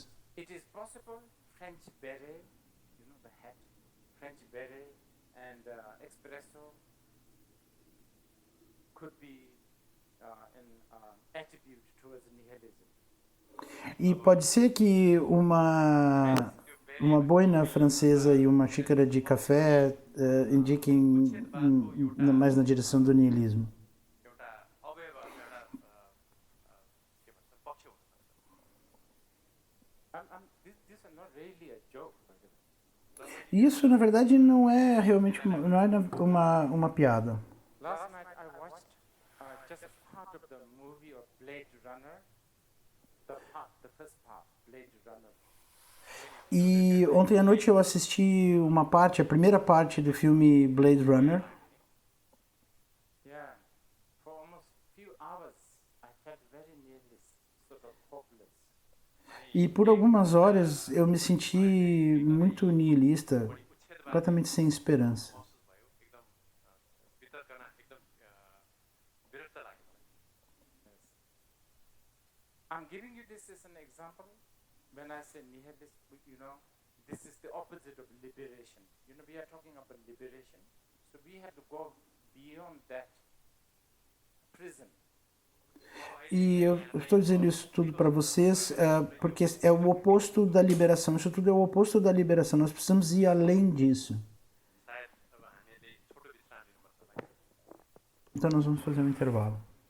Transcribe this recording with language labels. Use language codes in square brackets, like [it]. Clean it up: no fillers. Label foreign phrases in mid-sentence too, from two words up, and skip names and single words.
[en] It is possible French beret, the hat, French beret and espresso could be an attribute towards nihilism. [pt] E pode ser que uma uma boina francesa e uma xícara de café indiquem mais na direção do niilismo. [ne] एउटा अवयव एउटा के भन्छ पक्ष हुन सक्छ। [en] These are not really a joke. by the way. [pt] Isso, na verdade, não é realmente não é uma piada. [en] Last night I watched just part of the movie of Blade Runner, the first part, Blade Runner. [pt] E ontem à noite eu assisti uma parte, a primeira parte do filme Blade Runner. [en] Yeah, for almost few hours I felt very nearly sort of hopeless. [pt] E por algumas horas eu me senti muito nihilista, completamente sem esperança. [ne] महसुस भयो एकदम वितर्कना एकदम विरक्त लाग्यो मलाई। [en] Yes. I'm giving you this as an example. When I say nihilist, this is the opposite of liberation. We are talking about liberation. So we have to go beyond that prison. [pt] E eu estou dizendo isso tudo para vocês porque é o oposto da liberação. Isso tudo é o oposto da liberação. Nós precisamos ir além disso. [ne] सायद अब हामीले छोटो विश्राम लिनुपर्छ। [pt] Então nós vamos fazer um intervalo.